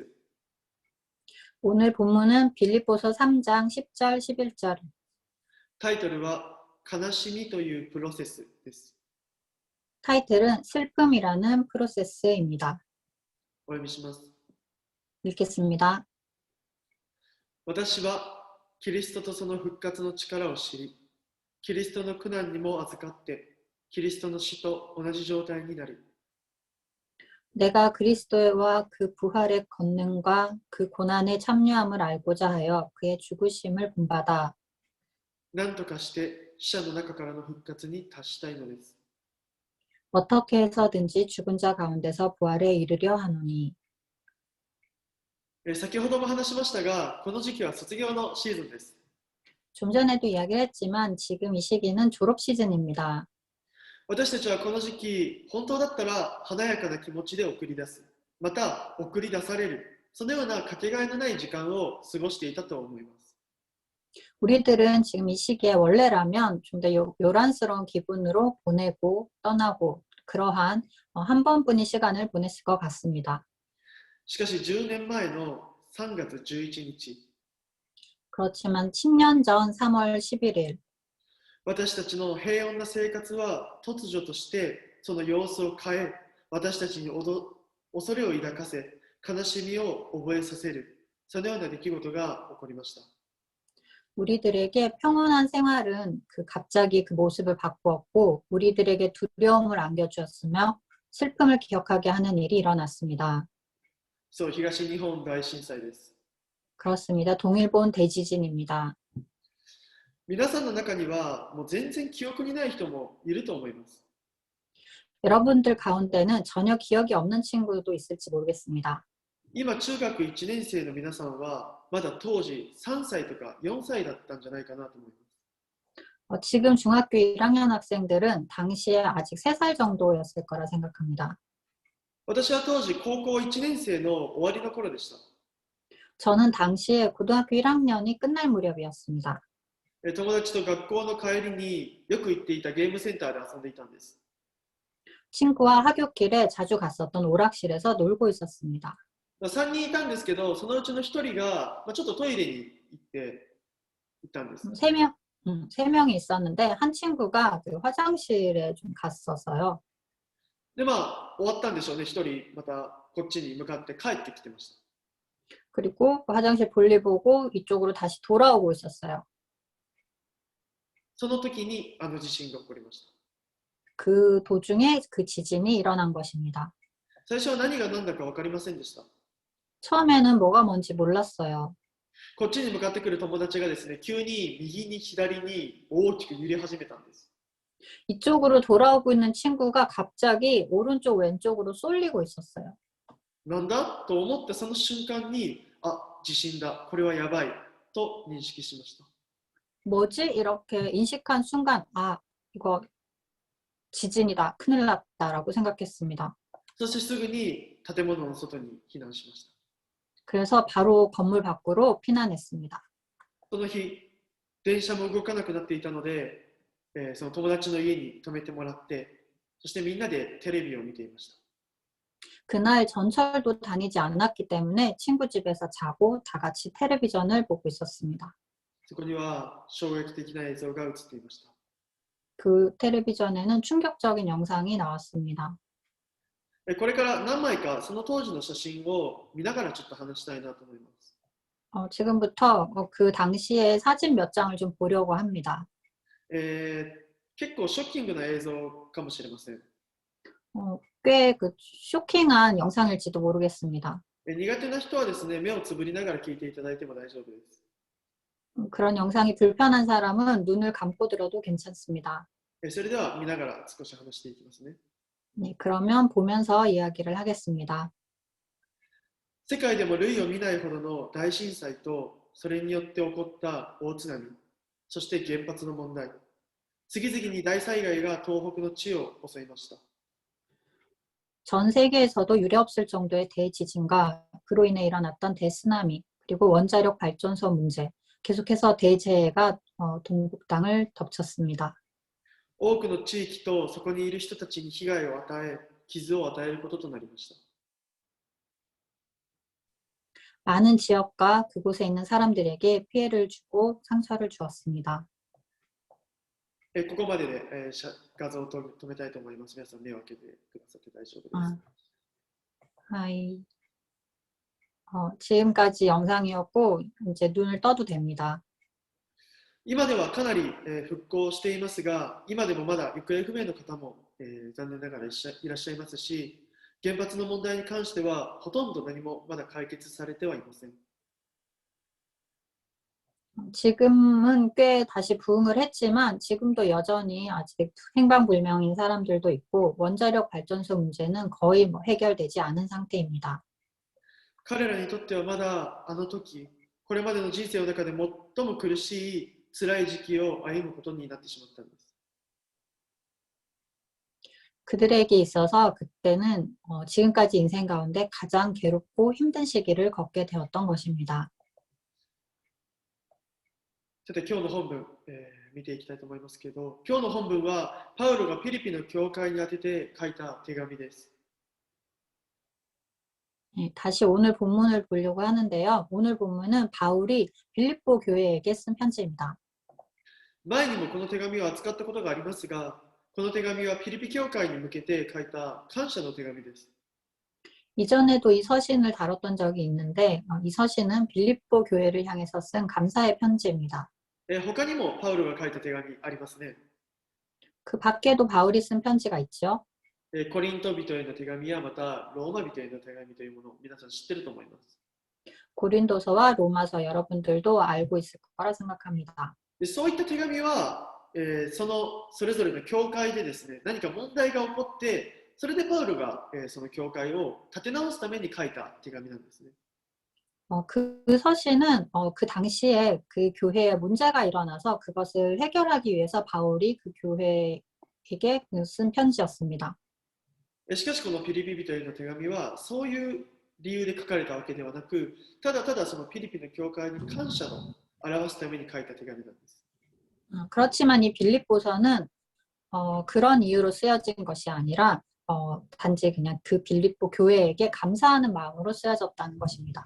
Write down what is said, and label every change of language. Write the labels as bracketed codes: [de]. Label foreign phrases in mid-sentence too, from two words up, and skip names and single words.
[ko] 오늘 본문은 빌립보서 3장 10절, 11절. [ja] タイトルは悲しみというプロセスです。 [ko] 타이틀은 슬픔이라는 프로세스입니다. [ja] お読みします。 [ko] 읽겠습니다. [ja] 私はキリストとその復活の力を知り、キリストの苦難にも預かって、キリストの死と同じ状態になり、 [ko] 내가 그리스도와 그 부활의 권능과 그 고난에 참여함을 알고자 하여 그의 죽으심을 본받아 [ja] 何とかして死者の中からの復活に達したいのです。 [ko] 어떻게 해서든지 죽은 자 가운데서 부활에 이르려 하노니 [ja] 先ほども話しましたが、この時期は卒業のシーズンです。 [ko] 좀 전에도 이야기를 했지만 지금 이 시기는 졸업 시즌입니다. [ja] 私たちはこの時期、本当だったら華やかな気持ちで送り出す。また、送り出される。そのようなかけがえのない時間を過ごしていたと思います。 [ko] 우리들은 지금 이 시기에 원래라면 좀 더 요란스러운 기분으로 보내고 떠나고 그러한 한 번뿐인 시간을 보냈을 것 같습니다. [ja] しかし10年前の3月11日、 [ko] 그렇지만 10년 전 3월 11일 [ja] 私たちの平穏な生活は突如としてその様子を変え、私たちに恐れを抱かせ、悲しみを覚えさせる、そのような出来事が起こりました。 [ko] 우리들에게 평온한 생활은 갑자기 그 모습을 바꾸었고 우리들에게 두려움을 안겨주었으며 슬픔을 기억하게 하는 일이 일어났습니다. [ja] そう、東日本大震災です。 [ko] 그렇습니다. 동일본 대지진입니다. [ja] 皆さんの中にはもう全然記憶にない人もいると思います。 [ko] 여러분들 가운데는 전혀 기억이 없는 친구도 있을지 모르겠습니다. [ja] 今中学1年生の皆さんはまだ当時3歳とか4歳だったんじゃないかなと思います。 [ko] 지금 중학교 1학년 학생들은 당시에 아직 3살 정도였을 거라 생각합니다. [ja] 私は当時高校1年生の終わりの頃でした。 [ko] 저는 당시에 고등학교 1학년이 끝날 무렵이었습니다. [ja] 友達と学校の帰りによく行っていたゲームセンターで遊んでいたんです。 [ko] 친구와 하굣길에 자주 갔었던 오락실에서 놀고 있었습니다. [ja] 3 人いたんですけど、そのうちの1人がちょっとトイレに行っていたんです。 [ko] 세 명이 있었는데 한 친구가 그 화장실에 좀 갔었어요. [ja] で、終わったんでしょうね。1人またこっちに向かって帰ってきてました。 [ko] 그리고 그 화장실 볼일 보고 이쪽으로 다시 돌아오고 있었어요. [ja] その時にあの地震が起こりました。 [ko] 그 도중에 그 지진이 일어난 것입니다. [ja] 最初は何が何だか分かりませんでした。 [ko] 처음에는 뭐가 뭔지 몰랐어요. [ja] こっちに向かってくる友達がですね、急に右に左に大きく揺れ始めたんです。 [ko] 이쪽으로 돌아오고 있는 친구가 갑자기 오른쪽 왼쪽으로 쏠리고 있었어요. [ja] なんだと思ったその瞬間に、地震だ、これはやばいと認識しました。 [ko] 뭐지? 이렇게 인식한 순간 이거 지진이다. 큰일 났다라고 생각했습니다. [ja] そしてすぐに建物の外に避難しました。 [ko] 그래서 바로 건물 밖으로 피난했습니다. [ja] その日、電車も動かなくなっていたので、 その友達の家に泊めてもらって、そしてみんなでテレビを見ていました。 [ko] 그날 전철도 다니지 않았기 때문에 친구 집에서 자고 다 같이 텔레비전을 보고 있었습니다. [ja] そこには衝撃的な映像が映っていました。 [ko] 그 텔레비전에는 충격적인 영상이 나왔습니다. [ja] これから何枚かその当時の写真を見ながらちょっと話したいなと思います。 [ko] 지금부터 그 당시의 사진 몇 장을 좀 보려고 합니다. [ja] 結構ショッキングな映像かもしれません。 [ko] 꽤 그 쇼킹한 영상일지도 모르겠습니다. [ja] 苦手な人はですね、目をつぶりながら聞いていただいても大丈夫です。 [ko] 그런 영상이 불편한 사람은 눈을 감고 들어도 괜찮습니다. [ja] それでは見ながら少し話していきますね。 [ko] 네, 그러면 보면서 이야기를 하겠습니다. [ja] 世界でも類を見ないほどの大震災と、それによって起こった大津波、そして原発の問題、次々に大災害が東北の地を襲いました。 [ko] 전 세계에서도 유례없을 정도의 대지진과 그로 인해 일어났던 대쓰나미, 그리고 원자력 발전소 문제, 계속해서 대재해가 동북 땅을 덮쳤습니다. [ja] 多くの地域とそこにいる人たちに被害を与え、傷を与えることとなりました。 [ko] 많은 지역과 그곳에 있는 사람들에게 피해를 주고 상처를 주었습니다. [ja] ここまでで、画像を止めたいと思います。皆さん目を開けてくださって大丈夫です。 하이. [ko] 지금까지 영상이었고 이제 눈을 떠도 됩니다. [ja] 今ではかなり、復興していますが、今でもまだ行方不明の方も、残念ながらいらっしゃいますし、原発の問題に関してはほとんど何もまだ解決されてはいません。 [ko] 지금은 꽤 다시 부흥을 했지만 지금도 여전히 아직 행방불명인 사람들도 있고 원자력 발전소 문제는 거의 해결되지 않은 상태입니다. [ja] 彼らにとってはまだあの時、これまでの人生の中で最も苦しい辛い時期を歩むことになってしまったんです。 [ko] 그들에게 있어서 그때는 지금까지 인생 가운데 가장 괴롭고 힘든 시기를 겪게 되었던 것입니다. [ja] さて今日の本文、見ていきたいと思いますけど、今日の本文はパウロがフィリピンの教会に宛てて書いた手紙です。 [ko] 네, 다시 오늘 본문을 보려고 하는데요. 오늘 본문은 바울이 빌립보 교회에게 쓴 편지입니다. [ja] 前にもこの手紙を扱ったことがありますが、この手紙はフィリピ教会に向けて書いた感謝の手紙です。 [ko] 이전에도 이 서신을 다뤘던 적이 있는데 이 서신은 빌립보 교회를 향해서 쓴 감사의 편지입니다. [ja] 他にもパウロが書いた手紙ありますね。 [ko] 그 밖에도 바울이 쓴 편지가 있죠. [ja] コリント人への手紙やまたローマ人への手紙というものを皆さん知ってると思います。 [ko] 고린도서와 로마서 여러분들도 알고 있을 거라 생각합니다. [ja] でそういった手紙は、それぞれの教会でですね、何か問題が起こって、それでパウロが、その教会を立て直すために書いた手紙なんですね。 [ko] 그 서신은 그 당시에 그 교회에 문제가 일어나서 그것을 해결하기 위해서 바울이 그 교회에게 쓴 편지였습니다. [ja] しかしこのフィリピ人への手紙はそういう理由で書かれたわけではなく、ただただそのフィリピンの教会に感謝を表すために書いた手紙なんです。 [ko] 그렇지만 이 빌립보서는 그런 이유로 쓰여진 것이 아니라 단지 그냥 그 빌립보 교회에게 감사하는 마음으로 쓰여졌다는 것입니다.